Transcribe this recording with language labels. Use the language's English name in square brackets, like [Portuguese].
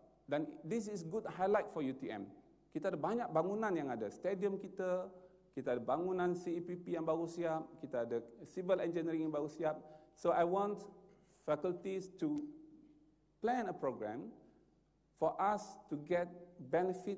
[English] Dan this is good highlight for UTM. [Malay] Kita ada banyak bangunan yang ada. Stadium kita ada bangunan CEPP yang baru siap, kita ada civil engineering yang baru siap. [English] So I want faculties to plan a program for us to get benefit